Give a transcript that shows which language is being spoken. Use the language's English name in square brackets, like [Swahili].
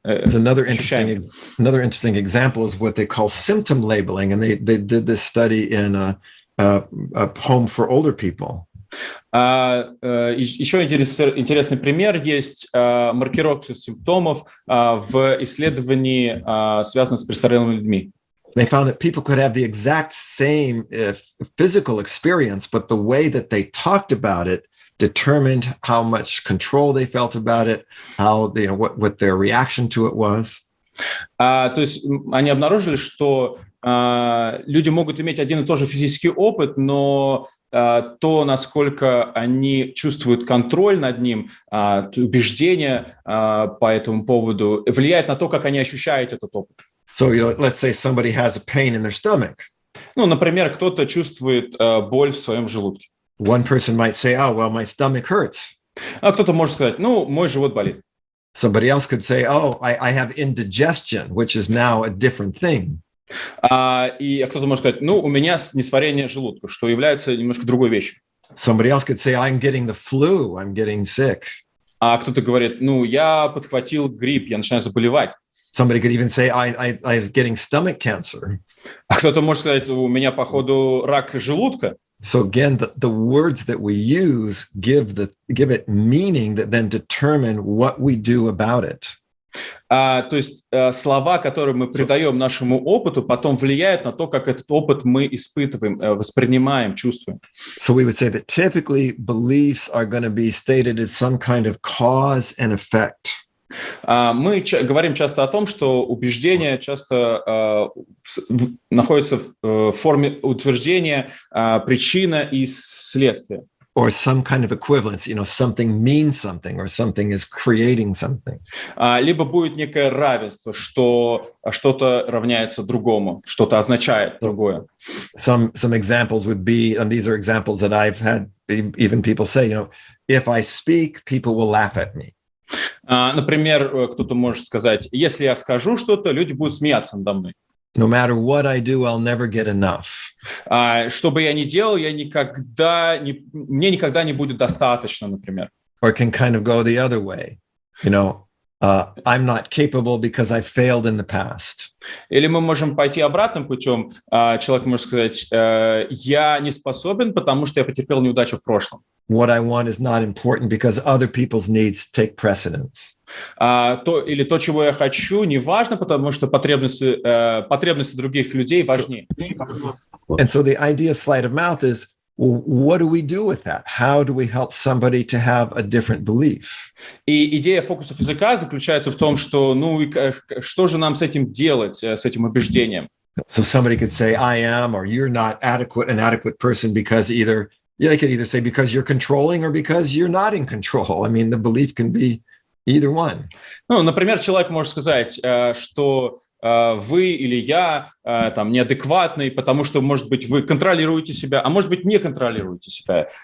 [English] Another interesting example is what they call symptom labeling, and they did this study in a home for older people. [Russian] Еще интересный пример есть маркировка симптомов в исследовании, связанном с престарелыми людьми. [English] They found that people could have the exact same physical experience, but the way that they talked about it determined how much control they felt about it, how what their reaction to it was. [Russian] То есть они обнаружили, что люди могут иметь один и тот же физический опыт, но то, насколько они чувствуют контроль над ним, убеждения по этому поводу, влияет на то, как они ощущают этот опыт. [English] So let's say somebody has a pain in their stomach. [Russian] Ну, например, кто-то чувствует боль в своем желудке. [English] One person might say, "Oh, well, my stomach hurts." [Russian] А кто-то может сказать, ну, мой живот болит. [English] Somebody else could say, "Oh, I have indigestion," which is now a different thing. [Russian] И кто-то может сказать, ну, у меня несварение желудка, что является немножко другой вещью. [English] Somebody else could say, "I'm getting the flu, I'm getting sick." [Russian] А кто-то говорит, ну, я подхватил грипп, я начинаю заболевать. [English] Somebody could even say, I'm getting stomach cancer. [Russian] А кто-то может сказать, у меня, походу, рак желудка. [English] So again, the words that we use give it meaning that then determine what we do about it. [Russian] То есть слова, которые мы придаем нашему опыту, потом влияют на то, как этот опыт мы испытываем, воспринимаем, чувствуем. [English] So we would say that typically beliefs are going to be stated as some kind of cause and effect. [Russian] Мы говорим часто о том, что убеждения часто находятся в форме утверждения, причина и следствие. [English] Or some kind of equivalence, something means something, or something is creating something. [Russian] Либо будет некое равенство, что что-то равняется другому, что-то означает другое. [English] Some examples would be, and these are examples that I've had even people say, if I speak, people will laugh at me. [Russian] Например, кто-то может сказать, если я скажу что-то, люди будут смеяться надо мной. [English] No matter what I do, I'll never get enough. [Russian] Что бы я ни делал, мне никогда не будет достаточно, например. [English] Or can kind of go the other way. I'm not capable because I failed in the past. [Russian] Или мы можем пойти обратным путем. Человек может сказать, я не способен, потому что я потерпел неудачу в прошлом. [English] What I want is not important because other people's needs take precedence. [Russian] Или то, чего я хочу, не важно, потому что потребности других людей важнее. [English] And so the idea of sleight of mouth is, well, what do we do with that? How do we help somebody to have a different belief? [Russian] И идея фокусов языка заключается в том, что, что же нам с этим делать, с этим убеждением? [English] So somebody could say, I am, or you're not an adequate person because they could either say because you're controlling or because you're not in control. I mean, the belief can be either one. [Russian] Например, человек может сказать, что вы или я неадекватный, потому что, может быть, вы контролируете себя, а может быть, не контролируете себя.